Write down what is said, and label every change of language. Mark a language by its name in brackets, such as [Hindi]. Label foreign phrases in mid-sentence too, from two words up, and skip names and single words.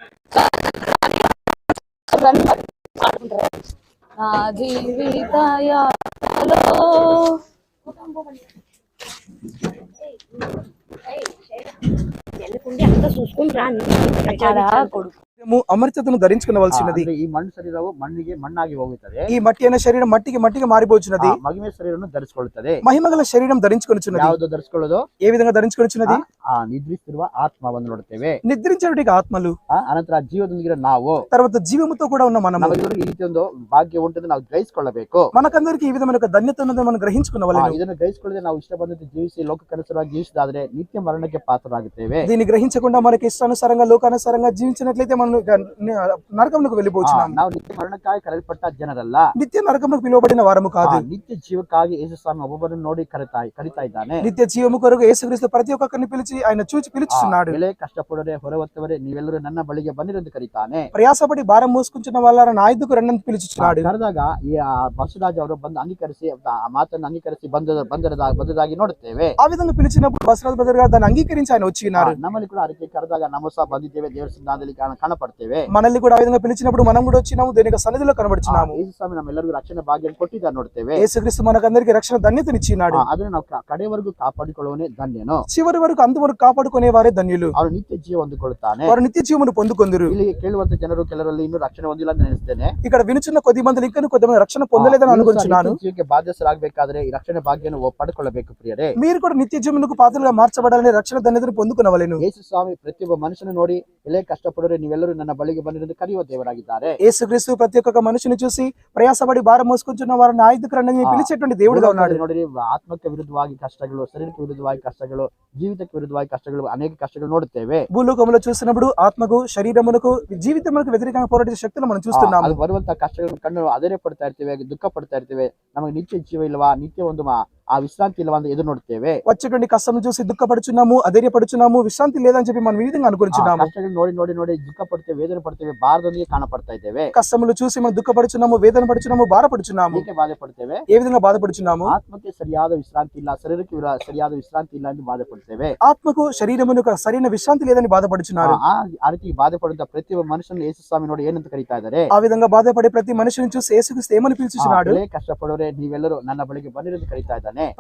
[Telugu] నా జీవిత యాత్రలో కొడుకు అమర్చతను ధరించుకునవలసినది. [Kannada] ಈ ಮಣ್ಣು ಶರೀರವು ಮಣ್ಣಿಗೆ ಮಣ್ಣಾಗಿ ಹೋಗುತ್ತದೆ. [Telugu] ఈ మట్టి అయిన శరీరం మట్టికి మట్టిగా మారిపోచున్నది. [Kannada] ಮಹಿಮೆ ಶರೀರವನ್ನು ಧರಿಸಿಕೊಳ್ಳುತ್ತದೆ. [Telugu] మహిమగల శరీరం ధరించుకొనుచున్నది. [Kannada] ಯಾವುದು ಧರಿಸಿಕೊಳ್ಳೋದು? [Telugu] ఏ విధంగా ధరించుకొనుచున్నది? [Kannada] ನಿದ್ರಿಸಿರುವ ಆತ್ಮವನ್ನು ನೋಡುತ್ತೇವೆ. [Telugu] నిద్రించేటికి ఆత్మలు, [Kannada] ಅನಂತರ ಜೀವದೊಂದಿಗೆ ನಾವು, [Telugu] తర్వాత జీవముతో కూడా ఉన్న మనము. [Kannada] ನಮಗೆಲ್ಲರೂ ಈ ರೀತಿ ಒಂದು ಭಾಗ್ಯ ಉಂಟು, ನಾವು ಗ್ರಹಿಸಿಕೊಳ್ಳಬೇಕು. [Telugu] మనకందరికి ఈ విధమైన ఒక ధన్యత ఉన్నదని మనం గ్రహించుకున్నవలెను. [Kannada] ಇದನ್ನು ಗ್ರಹಿಸಿಕೊಳ್ಳದೆ ನಾವು ಇಷ್ಟ ಬಂದಂತೆ ಜೀವಿಸಿ ಲೋಕಕ್ಕನುಸಾರವಾಗಿ ಜೀವಿಸಿದಾದ್ರೆ ನಿತ್ಯ ಮರಣಕ್ಕೆ ಪಾತ್ರರಾಗುತ್ತೇವೆ. [Telugu] దీన్ని గ్రహించకుండా మనకి ఇష్టానుసారంగా లోకానుసారంగా జీవించినట్లయితే మనం నరకమునకు వెళ్ళిపోతున్నాము. [Kannada] ನಾವು ನಿತ್ಯ ಮರಣಕ್ಕಾಗಿ ಕರೆಯಲ್ಪಟ್ಟ ಜನರಲ್ಲ, [Telugu] నిత్య నరకమునకు పిలువబడిన వారము కాదు. [Kannada] ನಿತ್ಯ ಜೀವಕ್ಕಾಗಿ ಯೇಸು ಸ್ವಾಮಿ ಒಬ್ಬೊಬ್ಬರನ್ನು ನೋಡಿ ಕರಿತಾ ಇದ್ದಾನೆ. [Telugu] నిత్య జీవము కొరకు యేసుక్రీస్తు ప్రతి ఒక్కరిని పిలిచి ఆయన చూచి పిలుచుచున్నాడు. [Kannada] ಬೆಲೆ ಕಷ್ಟಪಡೋರೆ ಹೊರವತ್ತವರೇ ನೀವೆಲ್ಲರೂ ನನ್ನ ಬಳಿಗೆ ಬನ್ನಿರೆಂದು ಕರೀತಾನೆ. [Telugu] ప్రయాసపడి భారం మోసుకుంటున్న వాళ్ళ నా ఐదుకు రండి పిలుచుచున్నాడు. [Kannada] ಕರೆದಾಗ ಈ ಬಸವರಾಜ್ ಅವರು ಬಂದು ಅಂಗೀಕರಿಸಿ ಆ ಮಾತನ್ನು ಅಂಗೀಕರಿಸಿ ಬಂದದಾಗಿ ನೋಡುತ್ತೇವೆ. [Telugu] ఆ విధంగా పిలిచినప్పుడు బసరాజ్ బ్రదర్ గారు దాన్ని అంగీకరించి ఆయన వచ్చినారు. [Kannada] ನಮ್ಮಲ್ಲಿ ಕೂಡ ಅದಕ್ಕೆ ಕರೆದಾಗ ನಾವು ಸಹ ಬಂದಿದ್ದೇವೆ, ದೇವರ ಸನ್ನಿಧಾನದಲ್ಲಿ ಕಾಣಪಡ್ತೇವೆ. [Telugu] మనల్ని కూడా ఆ విధంగా పిలిచినప్పుడు మనం కూడా వచ్చినాము, దేనికి సన్నిధిలో కనబడుచున్నాము. [Kannada] ಯೇಸು ಸ್ವಾಮಿ ನಮ್ಮೆಲ್ಲರಿಗೂ ರಕ್ಷಣೆ ಭಾಗ್ಯ ಕೊಟ್ಟಿದ್ದಾರೆ ನೋಡ್ತೇವೆ. [Telugu] యేసుక్రీస్తు మనకందరికి రక్షణ ధన్యతనిచ్చినాడు. [Kannada] ಅದನ್ನು ನಾವು ಕಡೆವರೆಗೂ ಕಾಪಾಡಿಕೊಳ್ಳುವನೇ ಧನ್ಯನು. [Telugu] చివరి వరకు అంతవరకు కాపాడుకునే వారే ధన్యులు. [Kannada] ಅವನು ನಿತ್ಯ ಜೀವ ಹೊಂದಿಕೊಳ್ಳುತ್ತಾನೆ. [Telugu] వారు నిత్య జీవమును పొందుకొందురు. [Kannada] ಇಲ್ಲಿ ಕೇಳುವಂತ ಜನರು ಕೆಲವರಲ್ಲಿ ಇನ್ನೂ ರಕ್ಷಣೆ ಹೊಂದಿಲ್ಲ ಅಂತ ನೆನೆಸ್ತೇನೆ. [Telugu] ఇక్కడ వినుచున్న కొద్ది మంది ఇంకా కొద్దిమంది రక్షణ పొందలేదని అనుకుంటున్నాను. [Kannada] ಜೀವಕ್ಕೆ ಬಾಧ್ಯಸ್ಥರಾಗಬೇಕಾದ್ರೆ ಈ ರಕ್ಷಣೆ ಭಾಗ್ಯವನ್ನು ಪಡೆದುಕೊಳ್ಳಬೇಕು ಪ್ರಿಯರೇ. [Telugu] మీరు కూడా నిత్య జీవమునకు పాత్రలుగా మార్చబడాలని రక్షణ ధన్యతను పొందుకునవలెను. [Kannada] ಯೇಸು ಸ್ವಾಮಿ ಪ್ರತಿಯೊಬ್ಬ ಮನುಷ್ಯನ ನೋಡಿ ಎಲೆ ಕಷ್ಟಪಡೋರೆ ನೀವೆಲ್ಲರೂ ನನ್ನ ಬಳಿಗೆ ಬನ್ನಿರೆಂದು ಕರೆಯುವ ದೇವರಾಗಿದ್ದಾರೆ. [Telugu] యేసుక్రీస్తు ప్రతి ఒక్క మనిషిని చూసి ప్రయాసపడి భారం మోసుకుంటున్న వారిని నా ఐదుకు రండి పిలిచేటువంటి దేవుడుగా ఉన్నాడు. [Kannada] ನೋಡಿ ಆತ್ಮಕ್ಕೆ ವಿರುದ್ಧವಾಗಿ ಕಷ್ಟಗಳು, ಶರೀರಕ್ಕೆ ವಿರುದ್ಧವಾಗಿ ಕಷ್ಟಗಳು, ಜೀವಿತಕ್ಕೆ ವಿರುದ್ಧವಾಗಿ ಕಷ್ಟಗಳು, ಅನೇಕ ಕಷ್ಟಗಳು ನೋಡುತ್ತೇವೆ. [Telugu] భూలోకంలో చూసినప్పుడు ఆత్మకు, శరీరమునకు, జీవితమునకు వ్యతిరేకంగా పోరాడే శక్తులు మనం చూస్తున్నాము. [Kannada] ಅದು ಬರುವಂತ ಕಷ್ಟಗಳನ್ನು ಕಂಡು ಅಧೈರ್ಯ ಪಡ್ತಾ ಇರ್ತೇವೆ, ದುಃಖ ಪಡ್ತಾ ಇರ್ತೇವೆ. ನಮಗೆ ನಿತ್ಯ ಜೀವ ಇಲ್ವಾ, ನಿತ್ಯ ಒಂದು ಆ ವಿಶ್ರಾಂತಿ ಇಲ್ವಾ ಅಂತ ಎದುರು ನೋಡ್ತೇವೆ. [Telugu] వచ్చేటువంటి కష్టం చూసి దుఃఖపడుచున్నాము, అధైర్యపడుచున్నాము, విశ్రాంతి లేదని చెప్పి మనం ఈ విధంగా అనుకుంటున్నాము. [Kannada] ಕಷ್ಟಗಳು ನೋಡಿ ನೋಡಿ ನೋಡಿ ದುಃಖ ಪಡ್ತೇವೆ, ವೇದನೆ ಪಡ್ತೇವೆ, ಭಾರದೊಂದಿಗೆ ಕಾಣಪಡ್ತಾ ಇದ್ದೇವೆ. [Telugu] కష్టములు చూసి మనం దుఃఖపడుచున్నాము, వేదన పడుచున్నాము, భారపడుచున్నాము. [Kannada] ಏಕೆ ಬಾಧೆ ಪಡ್ತೇವೆ? [Telugu] ఏ విధంగా బాధపడుచున్నాము? [Kannada] ಆತ್ಮಕ್ಕೆ ಸರಿಯಾದ ವಿಶ್ರಾಂತಿ ಇಲ್ಲ, ಶರೀರಕ್ಕೆ ಸರಿಯಾದ ವಿಶ್ರಾಂತಿ ಇಲ್ಲ ಎಂದು ಬಾಧೆ ಪಡ್ತೇವೆ. [Telugu] ఆత్మకు, శరీరమునకు సరైన విశ్రాంతి లేదని బాధపడుచున్నారు. [Kannada] ಆ ರೀತಿ ಬಾಧೆ ಪಡುವಂತ ಪ್ರತಿಯೊಬ್ಬ ಮನುಷ್ಯನು ಯೇಸು ಸ್ವಾಮಿ ನೋಡಿ ಏನಂತ ಕರೀತಾ ಇದ್ದಾರೆ? [Telugu] ఆ విధంగా బాధపడే ప్రతి మనిషిని చూసి యేసుక్రీస్తు ఏమని పిలుచుచున్నాడు? [Kannada] ಕಷ್ಟಪಡೋರೆ ನೀವೆಲ್ಲರೂ ನನ್ನ ಬಳಿಗೆ ಬನ್ನಿರೆಂದು ಕರೀತಾ ಇದ್ದಾರೆ.